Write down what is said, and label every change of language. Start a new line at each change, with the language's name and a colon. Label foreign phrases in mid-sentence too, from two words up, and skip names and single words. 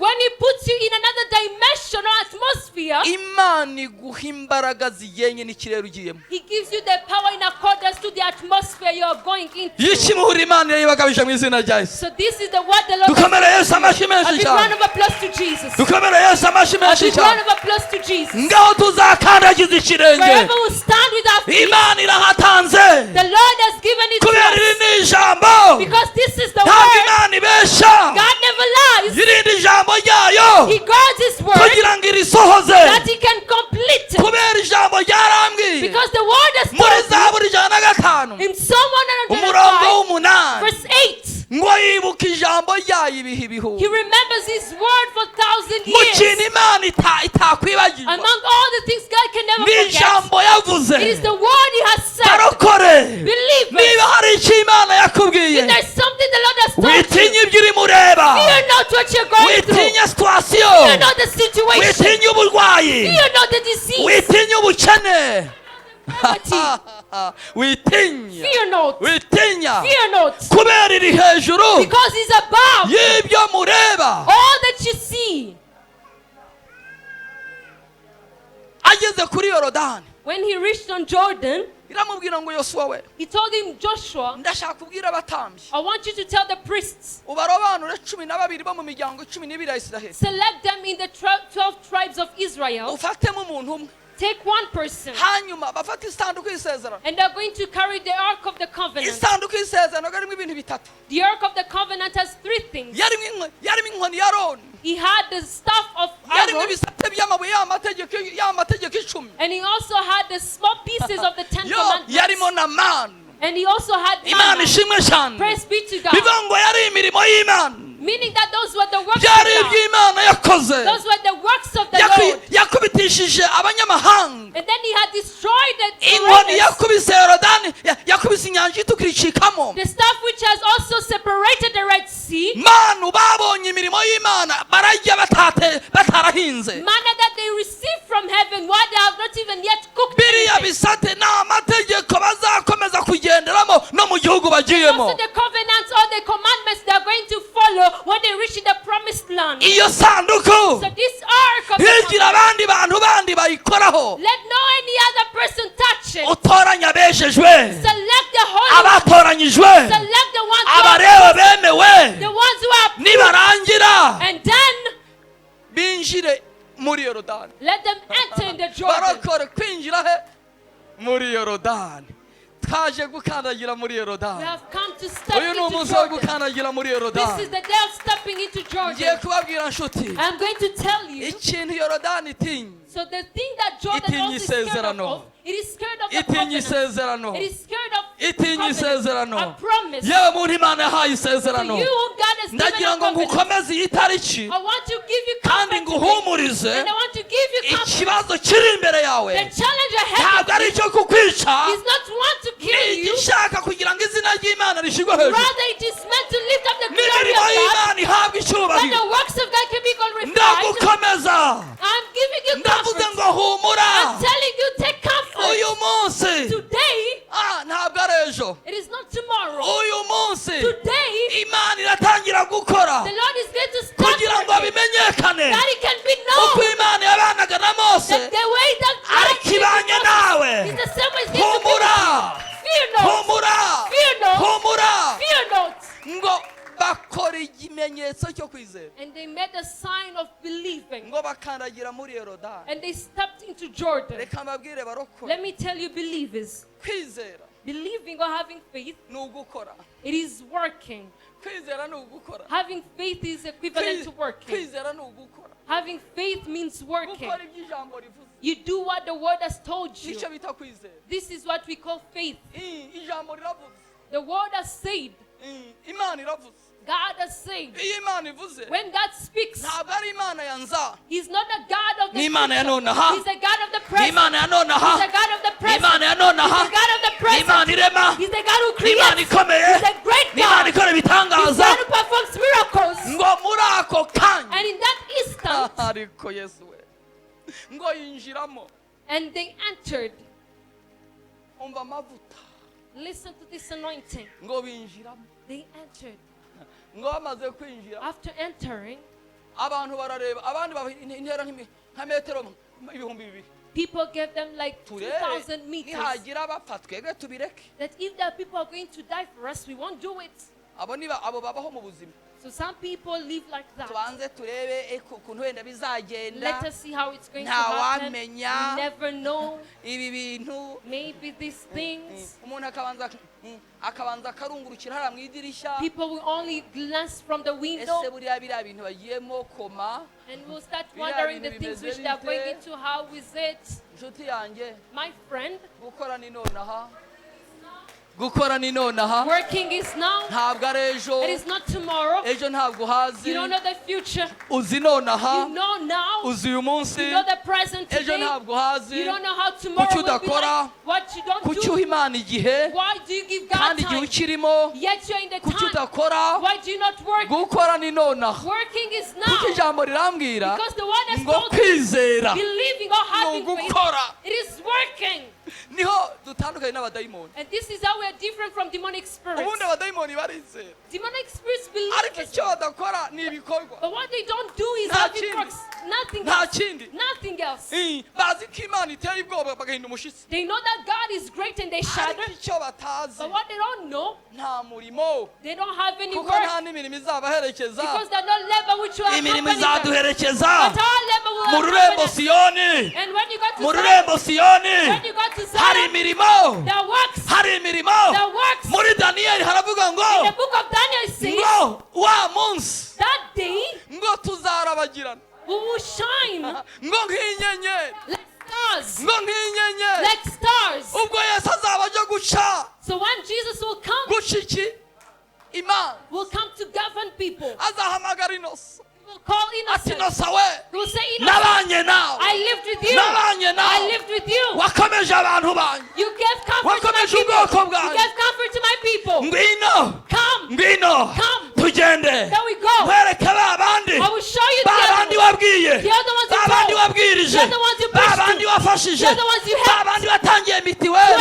English: When He puts you in another dimension or atmosphere,
Kinyarwanda: Imana iguha imbaraga zigenye n'ikirere ugiyemo.
English: He gives you the power in accordance to the atmosphere you are going into.
Kinyarwanda: iyo ikimuhura Imana yayibagabije mu izina rya Yesu.
English: So this is the word the Lord
Kinyarwanda: dukomere Yesu
English: has
Kinyarwanda: amashyi
English: given. A
Kinyarwanda: menshi
English: big round
Kinyarwanda: cyane,
English: of applause to Jesus.
Kinyarwanda: dukomere Yesu amashyi
English: A
Kinyarwanda: menshi
English: big round
Kinyarwanda: cyane.
English: of applause to Jesus.
Kinyarwanda: ngaho tuzakandagiza ikirenge,
English: Wherever we stand with our feet,
Kinyarwanda: Imana irahatanze,
English: the Lord has given it to
Kinyarwanda: kubera iri
English: us.
Kinyarwanda: ni ijambo,
English: Because this is the
Kinyarwanda: ntabwo
English: word.
Kinyarwanda: Imana ibesha,
English: God never lies.
Kinyarwanda: irindi ijambo ryayo
English: He guards His word
Kinyarwanda: kugira ngo irisohoze,
English: that He can complete it.
Kinyarwanda: kubera ijambo ryarambwiye
English: Because the word has
Kinyarwanda: muri
English: told me
Kinyarwanda: Zaburi 105
English: in Psalm
Kinyarwanda: umurongo
English: 105,
Kinyarwanda: w'umunani
English: verse 8,
Kinyarwanda: ngo yibuka ijambo ryayo ibihe
English: He
Kinyarwanda: ibihumbi.
English: remembers His word for 1,000
Kinyarwanda: mu kintu
English: years.
Kinyarwanda: Imana itakwibagirwa
English: Among all the things God can never
Kinyarwanda: ni
English: forget,
Kinyarwanda: ijambo yavuze.
English: it is the word He has said.
Kinyarwanda: barokore,
English: Believe
Kinyarwanda: niba
English: it.
Kinyarwanda: hari icyo Imana yakubwiye,
English: If there's something the Lord has told you,
Kinyarwanda: witinye ibyo urimo ureba,
English: fear not what you're going through.
Kinyarwanda: witinye situwasiyo,
English: Fear not the situation.
Kinyarwanda: witinye uburwayi,
English: Fear not the disease.
Kinyarwanda: witinye ubukene,
English: Poverty.
Kinyarwanda: witinye,
English: Fear not.
Kinyarwanda: witinya,
English: Fear not.
Kinyarwanda: kubera iri hejuru
English: Because He's above
Kinyarwanda: y'ibyo mureba.
English: all that you see.
Kinyarwanda: ageze kuri Yorodani
English: When He reached on Jordan,
Kinyarwanda: iramubwira ngo Yosuwa we,
English: He told him, Joshua,
Kinyarwanda: ndashaka kubwira abatambyi
English: I want you to tell the priests,
Kinyarwanda: ubarobanure 12 bo mu miryango 12 ya Isiraheli,
English: select them in the 12 tribes of Israel.
Kinyarwanda: ufatemo umuntu umwe,
English: Take one person,
Kinyarwanda: hanyuma bafate isanduku y'isezerano.
English: and they're going to carry the Ark of the Covenant.
Kinyarwanda: isanduku y'isezerano harimo ibintu bitatu.
English: The Ark of the Covenant has 3 things.
Kinyarwanda: yarimo inkoni ya Aroni,
English: He had the staff of
Kinyarwanda: yarimo
English: Aaron,
Kinyarwanda: ibisate by'amabuye y'amategeko 10,
English: and he also had the small pieces of the 10
Kinyarwanda: yarimo
English: commandments,
Kinyarwanda: na manu.
English: and he also had
Kinyarwanda: Imana
English: manna.
Kinyarwanda: ishimwe cyane,
English: Praise be to God.
Kinyarwanda: bivuga ngo yari imirimo y'Imana,
English: Meaning that those were the works of
Kinyarwanda: byari
English: God.
Kinyarwanda: iby'Imana yakoze,
English: Those were the works of the Lord.
Kinyarwanda: yakubitishije abanyamahanga.
English: And then He had destroyed the
Kinyarwanda: inkoni
English: foreigners.
Kinyarwanda: yakubise Yorodani, yakubise inyanja itukura icikamo.
English: The staff which has also separated the Red Sea.
Kinyarwanda: manu babonye imirimo y'Imana barajya batarahinze.
English: Manna that they received from heaven while they have not even yet cooked
Kinyarwanda: biriya
English: anything.
Kinyarwanda: bisate ni amategeko bazakomeza kugenderamo no mu gihugu bagiyemo.
English: Also the covenants or the commandments they are going follow when they reach in the promised land.
Kinyarwanda: iyo sanduku
English: So this ark of the
Kinyarwanda: higira
English: covenant,
Kinyarwanda: abandi bantu bandi bayikoraho
English: let no any other person touch it.
Kinyarwanda: utoranya abejejwe
English: Select the holy ones.
Kinyarwanda: abatoranyijwe
English: Select the ones who
Kinyarwanda: abarewe
English: are
Kinyarwanda: bemewe
English: the ones who are approved.
Kinyarwanda: nibarangira
English: And then
Kinyarwanda: binjire muri Yorodani
English: let them enter in the Jordan.
Kinyarwanda: barakora kwinjira he muri Yorodani twaje gukandagira muri
English: We
Kinyarwanda: Yorodani
English: have come to step
Kinyarwanda: uyu ni
English: into
Kinyarwanda: umunsi wo
English: Jordan.
Kinyarwanda: gukandagira muri
English: This
Kinyarwanda: Yorodani
English: is the day of stepping into
Kinyarwanda: ngiye
English: Jordan.
Kinyarwanda: kubabwira nshuti
English: I'm going to tell you.
Kinyarwanda: ikintu Yorodani itinya
English: So the thing that Jordan
Kinyarwanda: Itinya
English: also is scared
Kinyarwanda: isezerano.
English: of, it is scared of the
Kinyarwanda: itinya
English: covenant.
Kinyarwanda: isezerano
English: It is scared of
Kinyarwanda: itinya
English: covenant,
Kinyarwanda: isezerano
English: a promise.
Kinyarwanda: yewe muntu Imana yahaye
English: So
Kinyarwanda: isezerano
English: you whom God has given
Kinyarwanda: ndagira
English: a
Kinyarwanda: ngo
English: covenant.
Kinyarwanda: ngukomeze iyi tariki
English: I want to give you
Kinyarwanda: kandi
English: comfort today.
Kinyarwanda: nguhumurize
English: And I want to give you comfort.
Kinyarwanda: ikibazo kiri imbere yawe
English: The challenge ahead
Kinyarwanda: ntabwo ari
English: of
Kinyarwanda: icyo
English: you
Kinyarwanda: kukwica
English: is not want to
Kinyarwanda: ni
English: kill you.
Kinyarwanda: igishaka kugira ngo izina ry'Imana rishyirwe hejuru
English: Rather, it is meant to lift up the glory
Kinyarwanda: n'imirimo
English: of God.
Kinyarwanda: y'Imana ihabwa
English: That
Kinyarwanda: icyubahiro
English: the works of God can be glorified.
Kinyarwanda: ndagukomeza
English: I'm giving you
Kinyarwanda: ndavuze
English: comfort.
Kinyarwanda: ngo humura
English: I'm telling you, take comfort.
Kinyarwanda: uyu munsi
English: Today,
Kinyarwanda: ntabwo ari ejo
English: it is not tomorrow.
Kinyarwanda: uyu munsi
English: Today,
Kinyarwanda: Imana iratangira gukora
English: the Lord is going to start
Kinyarwanda: kugira ngo
English: working,
Kinyarwanda: bimenyekane
English: that it can be
Kinyarwanda: uko
English: known
Kinyarwanda: Imana yabanaga na Mose
English: that the way that God
Kinyarwanda: ariko ibanye nawe
English: is the same way it's going to be.
Kinyarwanda: humura
English: Fear not.
Kinyarwanda: humura
English: Fear not.
Kinyarwanda: humura
English: Fear not.
Kinyarwanda: ngo bakora ikimenyetso cyo kwizera
English: And they made a sign of believing.
Kinyarwanda: ngo bakandagira muri Yorodani
English: And they stepped into Jordan.
Kinyarwanda: reka mbabwire barokora
English: Let me tell you, believers,
Kinyarwanda: kwizera
English: believing or having faith,
Kinyarwanda: ni ugukora
English: it is working.
Kinyarwanda: kwizera ni ugukora
English: Having faith is equivalent to working.
Kinyarwanda: kwizera ni ugukora
English: Having faith means working.
Kinyarwanda: gukora ibyo ijambo rivuze
English: You do what the word has told you.
Kinyarwanda: nicyo bita kwizera
English: This is what we call faith.
Kinyarwanda: ijambo riravuze
English: The word has said,
Kinyarwanda: Imana iravuze
English: God has said.
Kinyarwanda: iyo Imana ivuze
English: When God speaks,
Kinyarwanda: ntabwo ari Imana yanza
English: He's not a God of the
Kinyarwanda: ni Imana ya
English: future.
Kinyarwanda: nonaha
English: He's a God of the
Kinyarwanda: ni
English: present.
Kinyarwanda: Imana ya
English: He's a
Kinyarwanda: nonaha
English: God of the
Kinyarwanda: ni
English: present.
Kinyarwanda: Imana ya
English: He's
Kinyarwanda: nonaha
English: a God of the
Kinyarwanda: ni
English: present.
Kinyarwanda: Imana irema
English: He's the God who
Kinyarwanda: ni Imana
English: creates.
Kinyarwanda: ikomeye
English: He's a great
Kinyarwanda: ni Imana
English: God.
Kinyarwanda: ikora
English: He's
Kinyarwanda: ibitangaza
English: God who performs miracles.
Kinyarwanda: ngo muri ako kanya
English: And in that instant,
Kinyarwanda: ariko Yesu we ngo yinjiramo
English: and they entered.
Kinyarwanda: umva amavuta
English: Listen to this anointing.
Kinyarwanda: ngo binjiramo
English: They entered.
Kinyarwanda: ngo bamaze kwinjira
English: After entering,
Kinyarwanda: abantu barareba abandi intera nka metero ibihumbi bibiri
English: people gave them like
Kinyarwanda: turebe
English: 2,000 meters.
Kinyarwanda: nihagira abapfa twebwe tubireke
English: That if there are people are going to die for us, we won't do it.
Kinyarwanda: abo babaho mu buzima
English: So some people live like that.
Kinyarwanda: tubanze turebe ukuntu wenda bizagenda
English: Let us see how it's going to
Kinyarwanda: nta
English: happen.
Kinyarwanda: wamenya
English: We never know.
Kinyarwanda: ibi bintu
English: Maybe these things.
Kinyarwanda: umuntu akabanza akarungurukira hariya mu idirishya
English: People will only glance from the
Kinyarwanda: ese
English: window
Kinyarwanda: buriya biriya bintu bagiyemo koma
English: and will start wondering the things which they are going into. How is it?
Kinyarwanda: inshuti yanjye
English: My friend,
Kinyarwanda: gukora ni nonaha gukora ni nonaha
English: working is now.
Kinyarwanda: ntabwo ari ejo
English: It is not tomorrow.
Kinyarwanda: ejo ntabwo hazi
English: You don't know the future.
Kinyarwanda: uzi nonaha
English: You know now.
Kinyarwanda: uzi uyu munsi
English: You know the present
Kinyarwanda: ejo
English: today.
Kinyarwanda: ntabwo hazi
English: You don't know how tomorrow
Kinyarwanda: kuki
English: will be
Kinyarwanda: udakora
English: like. What you don't
Kinyarwanda: kuki uha
English: do.
Kinyarwanda: Imana igihe
English: Why do you give God
Kinyarwanda: kandi igihe
English: time?
Kinyarwanda: ukirimo
English: Yet you're in the
Kinyarwanda: kuki
English: time.
Kinyarwanda: udakora
English: Why do you not work?
Kinyarwanda: gukora ni nonaha
English: Working is
Kinyarwanda: kuki
English: now.
Kinyarwanda: ijambo rirambwira
English: Because the word has
Kinyarwanda: ngo
English: told you,
Kinyarwanda: kwizera
English: believing or
Kinyarwanda: ni
English: having faith,
Kinyarwanda: ugukora
English: it is working.
Kinyarwanda: niho dutandukanye n'abadayimoni
English: And this is how we are different from demonic spirits.
Kinyarwanda: ubundi abadayimoni barizera
English: Demonic spirits believe
Kinyarwanda: ariko
English: as
Kinyarwanda: icyo
English: well.
Kinyarwanda: badakora ni ibikorwa
English: But what they don't do is
Kinyarwanda: Nta
English: having
Kinyarwanda: kindi.
English: works. Nothing
Kinyarwanda: nta
English: else.
Kinyarwanda: kindi
English: Nothing else.
Kinyarwanda: bazi ko Imana iteye ubwoba bagahinda umushyitsi
English: They know that God is great and they shudder.
Kinyarwanda: ariko icyo batazi
English: But what they don't know,
Kinyarwanda: nta murimo
English: they don't have any
Kinyarwanda: kuko
English: work.
Kinyarwanda: nta n'imirimo izabaherekeza
English: Because they're not labor which will
Kinyarwanda: imirimo
English: accompany them.
Kinyarwanda: izaduherekeza
English: But our labor will
Kinyarwanda: mu rurembo
English: accompany them.
Kinyarwanda: siyoni
English: And when you got
Kinyarwanda: mu
English: to Zion,
Kinyarwanda: rurembo siyoni
English: when you got to
Kinyarwanda: hari
English: Zion,
Kinyarwanda: imirimo
English: there are works.
Kinyarwanda: hari imirimo
English: There are works.
Kinyarwanda: muri daniyeli haravuga ngo
English: In the book of Daniel it says,
Kinyarwanda: ngo wa munsi
English: that day
Kinyarwanda: ngo tuzarabagirana
English: we will shine
Kinyarwanda: ngo nk'inyenyeri
English: like stars.
Kinyarwanda: ngo nk'inyenyeri
English: Like stars.
Kinyarwanda: ubwo Yesu azaba aje guca
English: So when Jesus will come,
Kinyarwanda: guca iki imana
English: will come to govern people.
Kinyarwanda: azahamagara inosa
English: He will call
Kinyarwanda: ati
English: innocent.
Kinyarwanda: inosa we
English: He will say, innocent,
Kinyarwanda: nabanye nawe
English: I lived with you.
Kinyarwanda: nabanye
English: I
Kinyarwanda: nawe
English: lived with you.
Kinyarwanda: wakomeje abantu banjye
English: You gave comfort to my
Kinyarwanda: wakomeje
English: people.
Kinyarwanda: ubwoko
English: You
Kinyarwanda: bwanjye
English: gave comfort to my people.
Kinyarwanda: ngwino
English: Come.
Kinyarwanda: ngwino
English: Come.
Kinyarwanda: tugende
English: There we go.
Kinyarwanda: nkwereke ba bandi
English: I will show you
Kinyarwanda: ba
English: the
Kinyarwanda: bandi
English: other ones.
Kinyarwanda: wabwiye
English: The other ones you
Kinyarwanda: ba bandi
English: told.
Kinyarwanda: wabwirije
English: The other ones you
Kinyarwanda: ba
English: preached
Kinyarwanda: bandi
English: to.
Kinyarwanda: wafashije
English: The other ones you
Kinyarwanda: ba
English: helped.
Kinyarwanda: bandi watangiye
English: The
Kinyarwanda: mitiweli